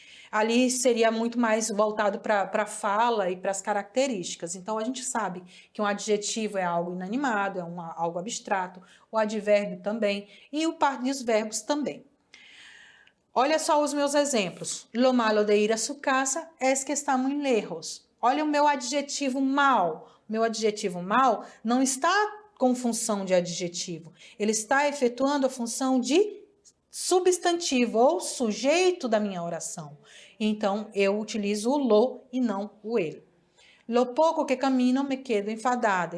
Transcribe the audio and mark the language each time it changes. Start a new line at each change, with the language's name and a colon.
Portuguese: Ali seria muito mais voltado para a fala e para as características. Então, a gente sabe que um adjetivo é algo inanimado, é algo abstrato, o advérbio também, e o par dos verbos também. Olha só os meus exemplos.
Spanish: Lo malo de ir a su casa es que está muy lejos.
Portuguese: Olha o meu adjetivo mal. O meu adjetivo mal não está com função de adjetivo. Ele está efetuando a função de substantivo ou sujeito da minha oração. Então, eu utilizo o lo e não o ele.
Spanish: Lo pouco que camino me quedo enfadada.